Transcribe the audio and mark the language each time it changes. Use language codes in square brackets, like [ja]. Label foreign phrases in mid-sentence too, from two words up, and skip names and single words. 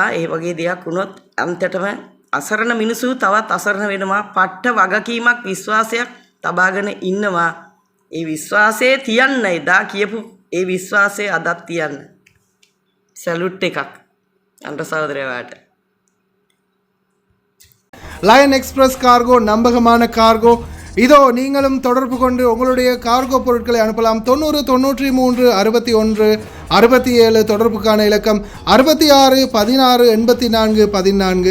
[si] ඒ වගේ දෙයක් වුණොත් අන්තිමටම අසරණ මිනිස්සු තවත් අසරණ වෙනවා. පට්ට වගකීමක් විශ්වාසයක් තබාගෙන ඉන්නවා. ඒ විශ්වාසයේ තියන්න එදා කියපු ඒ විශ්වාසයේ අදත් තියන්න. සැලුට් එකක් අඬ සහෝදරයාට. [ta] லயன் எக்ஸ்பிரஸ் கார்கோ நம்பகமான கார்கோ. இதோ நீங்களும் தொடர்பு கொண்டு உங்களுடைய கார்கோ பொருட்களை அனுப்பலாம். 90 93 61 67 தொடர்புக்கான இலக்கம் 66 16 84 14.